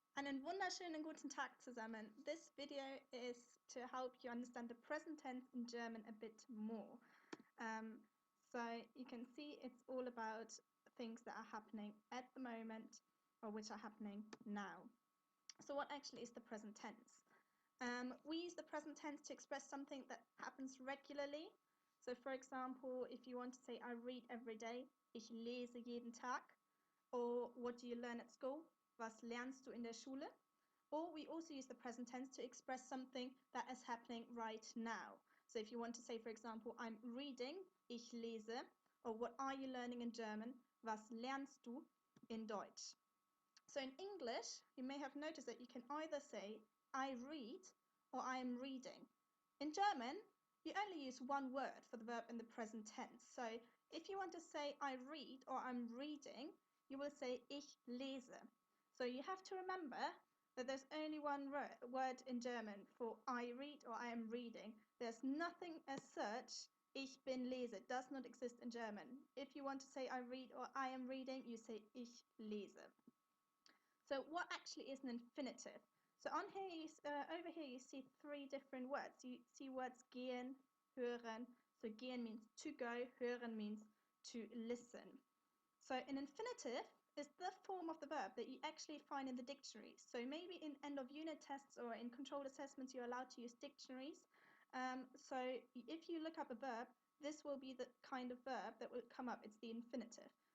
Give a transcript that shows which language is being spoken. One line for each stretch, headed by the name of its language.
German: Einen wunderschönen guten Tag zusammen.
English: This video is to help you understand the present tense in German a bit more. So you can see it's all about things that are happening at the moment or which are happening now. So what actually is the present tense? We use the present tense to express something that happens regularly. So for example, if you want to say I read every day,
German: ich lese jeden Tag.
English: Or what do you learn at school?
German: Was lernst du in der Schule?
English: Or we also use the present tense to express something that is happening right now. So if you want to say, for example, I'm reading,
German: ich lese,
English: or what are you learning in German?
German: Was lernst du in Deutsch?
English: So in English, you may have noticed that you can either say I read or I am reading. In German, you only use one word for the verb in the present tense. So if you want to say I read or I'm reading, you will say
German: ich lese.
English: So you have to remember that there's only one word in German for I read or I am reading. There's nothing as such,
German: ich bin lese.
English: It does not exist in German. If you want to say I read or I am reading, you say
German: ich lese.
English: So what actually is an infinitive? So on here, over here, you see three different words. You see words gehen, hören. So gehen means to go, hören means to listen. So an infinitive is the form of the verb that you actually find in the dictionary. So maybe in end of unit tests or in controlled assessments, you're allowed to use dictionaries. So if you look up a verb, this will be the kind of verb that will come up. It's the infinitive.